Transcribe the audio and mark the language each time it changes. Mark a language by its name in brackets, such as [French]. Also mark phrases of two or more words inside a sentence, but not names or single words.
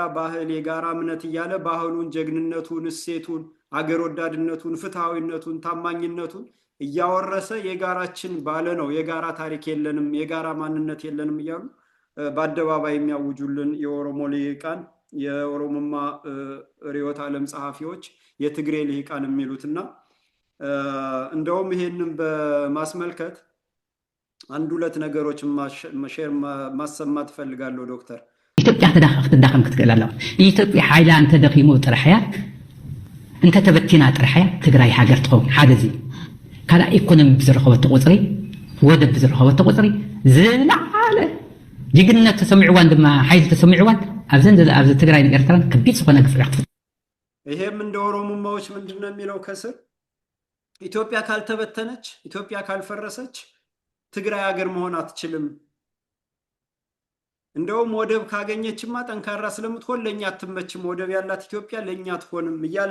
[Amharic] ባህል፣ የጋራ እምነት እያለ ባህሉን፣ ጀግንነቱን፣ እሴቱን፣ አገር ወዳድነቱን፣ ፍትሐዊነቱን፣ ታማኝነቱን እያወረሰ የጋራችን ባለ ነው። የጋራ ታሪክ የለንም፣ የጋራ ማንነት የለንም እያሉ በአደባባይ የሚያውጁልን የኦሮሞ ልሂቃን፣ የኦሮሞማ ርዕዮተ ዓለም ጸሐፊዎች፣ የትግሬ ልሂቃን የሚሉትና እንደውም ይሄንን በማስመልከት አንድ ሁለት ነገሮች ሼር ማሰማት ፈልጋለሁ ዶክተር። [Tigrinya] ኢትዮጵያ ክትዳኸም ክትክእል ኣለዋ። ኢትዮጵያ ሓይላ እንተደኺሙ ጥራሕያ እንተተበቲና ጥራሕያ ትግራይ ሃገር ትኸውን። ሓደ እዚ ካልእ ኢኮኖሚ ብዝረኸበቶ ቁፅሪ ወደብ ብዝረኸበቶ ቁፅሪ ዝለዓለ ጅግንነት ተሰሚዕዋን ድማ ሓይሊ ተሰሚዕዋን ኣብዚ ትግራይ ኤርትራን ከቢድ ዝኾነ ግፍዕ ክትፍፅም። [Amharic] ይሄም እንደ ኦሮሞማዎች ምንድን ነው የሚለው ከስር ኢትዮጵያ ካልተበተነች፣ ኢትዮጵያ ካልፈረሰች ትግራይ ሀገር መሆን አትችልም። እንደውም ወደብ ካገኘችማ ጠንካራ ስለምትሆን ለእኛ አትመችም፣ ወደብ ያላት ኢትዮጵያ ለእኛ አትሆንም እያለ